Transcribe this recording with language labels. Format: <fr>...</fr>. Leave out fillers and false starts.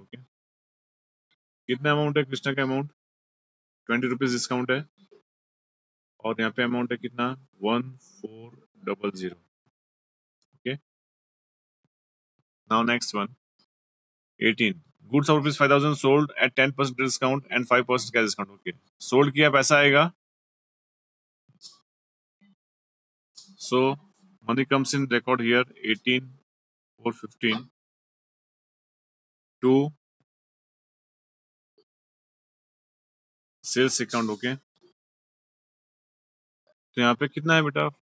<hi>Okay, कितना amount है कृष्णा का? अमाउंट ₹20 डिस्काउंट है, और यहाँ पे अमाउंट है कितना?</hi> <en>1400. Okay, now next one. 18, goods of ₹5000 sold at 10% discount and 5% cash discount.</en> <hi>Okay, sold किया, पैसा आएगा.</hi> <en>So money comes in record here 18/4/15 to sales account.</en> <hi>Okay, तो यहाँ पे कितना है बेटा?</hi>